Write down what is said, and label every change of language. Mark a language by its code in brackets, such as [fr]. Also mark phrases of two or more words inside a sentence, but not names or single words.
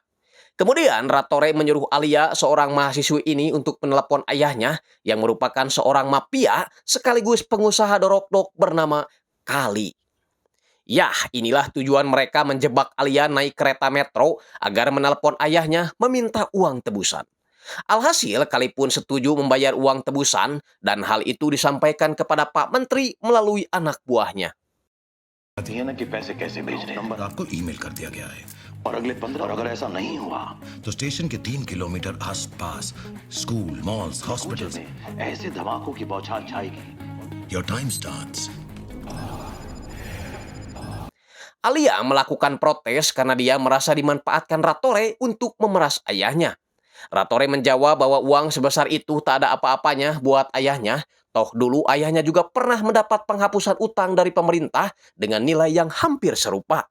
[id] Kemudian Ratore menyuruh Alia, seorang mahasiswi ini, untuk menelepon ayahnya yang merupakan seorang mafia sekaligus pengusaha dorok-dok bernama Kali. Yah, inilah tujuan mereka menjebak Alia naik kereta metro agar menelepon ayahnya meminta uang tebusan. Alhasil, Kali pun setuju membayar uang tebusan dan hal itu disampaikan kepada Pak Menteri melalui anak buahnya. [hi] ये ना कि पैसे कैसे भेज रहे हैं आपको ईमेल कर दिया गया है और अगले 15 और अगर ऐसा नहीं हुआ तो स्टेशन के 3 किलोमीटर आसपास [en] school malls [hi] कुछ हॉस्पिटल्स में ऐसे धमाकों की बौछार छाएगी। [en] your time starts [id] Alia melakukan protes karena dia merasa dimanfaatkan Ratore untuk memeras ayahnya. Ratore menjawab bahwa uang sebesar itu tak ada apa-apanya buat ayahnya. Toh dulu ayahnya juga pernah mendapat penghapusan utang dari pemerintah dengan nilai yang hampir serupa.